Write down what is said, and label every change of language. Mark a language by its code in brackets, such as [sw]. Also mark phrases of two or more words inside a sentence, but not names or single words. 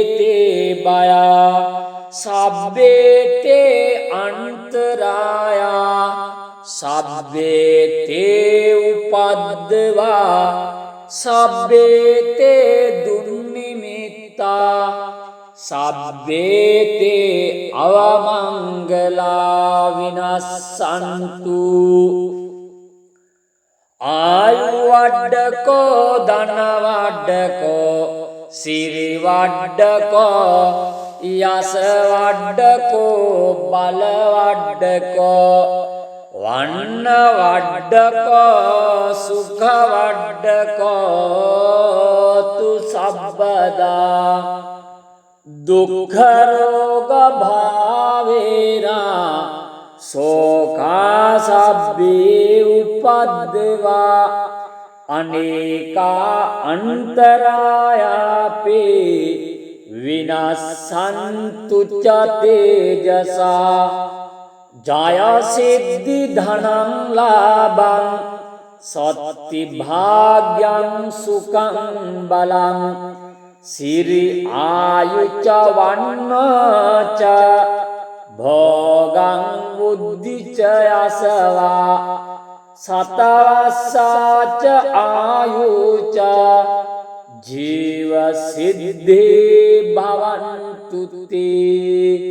[pi] තේ බයා සබ්බේ තේ අන්තරායා සබ්බේ තේ උපද්දවා සබ්බේ තේ දුන්නිමිත්තා සබ්බේ තේ අවමංගලා විනස්සන්තු ආයු වඩ්ඩකෝ ධන වඩ්ඩකෝ සිරි වඩ්ඩකෝ යස වඩ්ඩකෝ බල වඩ්ඩකෝ වන්න වඩ්ඩකෝ සුඛ වඩ්ඩකෝ තු සබ්බදා දුක්ඛ රෝග භාවේනා සෝකා සබ්බේ උපද්දවා අනේකා අන්තරායාපේ විනස්සන්තු ච තේජසා ජය සිද්ධි ධනං ලාභං සත්ති භාග්‍යං සුඛං බලං සිරි ආයුච වන්නච භෝගං බුද්ධිච යසවා සතවස්සාච ආයුච ජීව සිද්ධේ භවන්තු තේ